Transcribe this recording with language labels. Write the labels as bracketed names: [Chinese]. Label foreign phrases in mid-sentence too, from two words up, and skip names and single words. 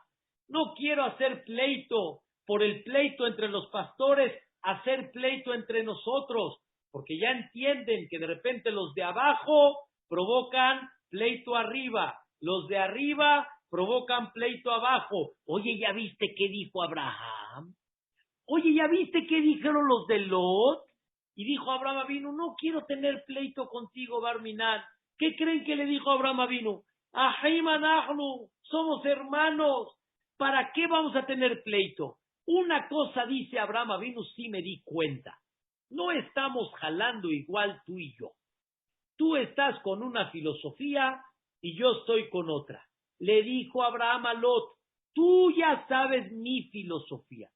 [Spanish] No quiero hacer pleito por el pleito entre los pastores, hacer pleito entre nosotros, porque ya entienden que de repente los de abajo provocan pleito arriba, los de arriba provocan pleito abajo. Oye, ¿ya viste qué dijo Abraham? Oye, ¿ya viste qué dijeron los de Lot? Y dijo Abraham Avinu, no quiero tener pleito contigo, Barminan. ¿Qué creen que le dijo Abraham Avinu? [Hebrew] אחים אנחנו, [Spanish] somos hermanos. ¿Para qué vamos a tener pleito? Una cosa dice Abraham Avinu, sí me di cuenta. No estamos jalando igual tú y yo. Tú estás con una filosofía y yo estoy con otra. Le dijo Abraham a Lot, tú ya sabes mi filosofía.